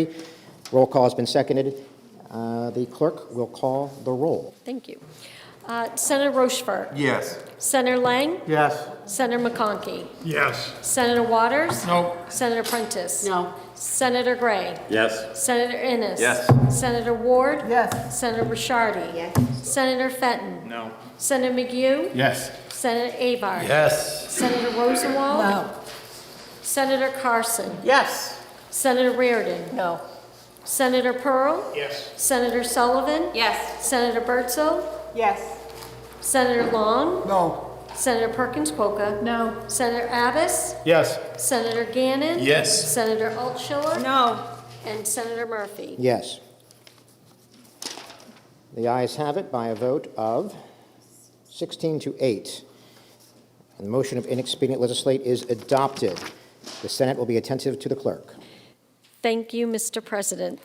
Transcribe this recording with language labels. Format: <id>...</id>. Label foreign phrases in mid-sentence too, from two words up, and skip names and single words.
<en>Roll call has been seconded. The clerk will call the roll. Thank you. Senator Rochefort. Yes. Senator Lang. Yes. Senator McConkey. Yes. Senator Waters. No. Senator Prentice. No. Senator Gray. Yes. Senator Innes. Yes. Senator Ward. Yes. Senator Bishardi. Yes. Senator Fenton. No. Senator McHugh. Yes. Senator Avard. Yes. Senator Rosenwald. No. Senator Carson. Yes. Senator Reardon. No. Senator Pearl. Yes. Senator Sullivan. Yes. Senator Bertzel. Yes. Senator Long. No. Senator Perkins Coca. No. Senator Abbas. Yes. Senator Gannon. Yes. Senator Altshuler. No. And Senator Murphy. Yes. The ayes have it by a vote of 16 to 8. And the motion of inexpedient legislate is adopted. The Senate will be attentive to the clerk. Thank you, Mr. President.</en>